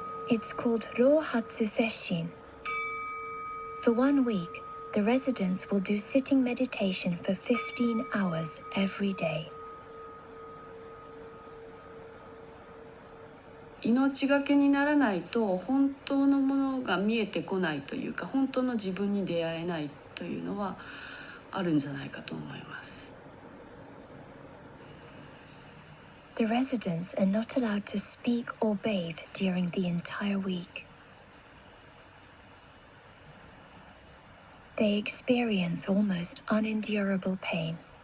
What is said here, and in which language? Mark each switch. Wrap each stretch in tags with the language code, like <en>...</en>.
<en>It's called Rohatsu Sesshin. For 1 week, the residents will do sitting meditation for 15 hours every day.</en> <ja>命がけにならないと本当のものが見えてこないというか、本当の自分に出会えないというのはあるんじゃないかと思います。</ja> <en>The residents are not allowed to speak or bathe during the entire week. They experience almost unendurable pain.</en>